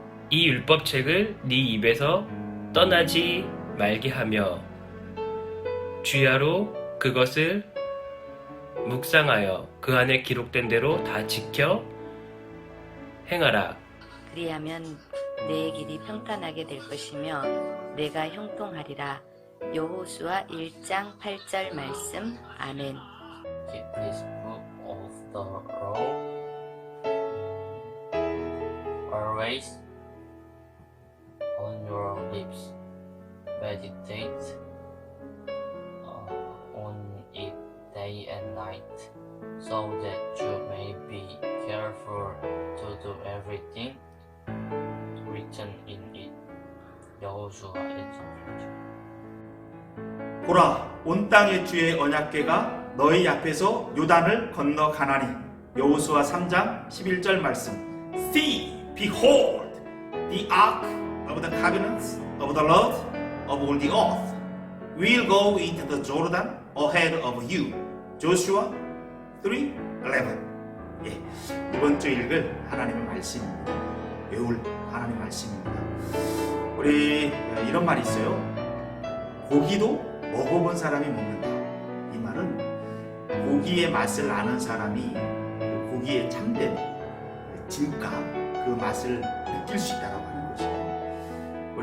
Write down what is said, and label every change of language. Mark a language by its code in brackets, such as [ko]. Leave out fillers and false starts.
[ko] 이 율법책을 네 입에서 떠나지 말게 하며 주야로 그것을 묵상하여 그 안에 기록된 대로 다 지켜 행하라. 그리하면 내 길이 평탄하게 될 것이며 내가 형통하리라. 여호수아 1장 8절 말씀. 아멘. [en] Keep this book of the law always on your lips. Meditate on it day and night, so that you may be careful to do everything written in it. [ko] 여호수아 1장 8절. 보라, 온 땅의 주의 언약궤가 너희 앞에서 요단을 건너 가나니. 여호수아 3장 11절 말씀. [en] See, behold, the ark of the covenants of the Lord of all the earth will go into the Jordan ahead of you. Joshua 3:11. [ko] 예, 이번 주 읽을 하나님의 말씀입니다. 외울 하나님의 말씀입니다. 우리 이런 말이 있어요. 고기도 먹어본 사람이 먹는다. 이 말은 고기의 맛을 아는 사람이 고기의 참된 진가, 그 맛을 느낄 수 있다고 하는 것이에요.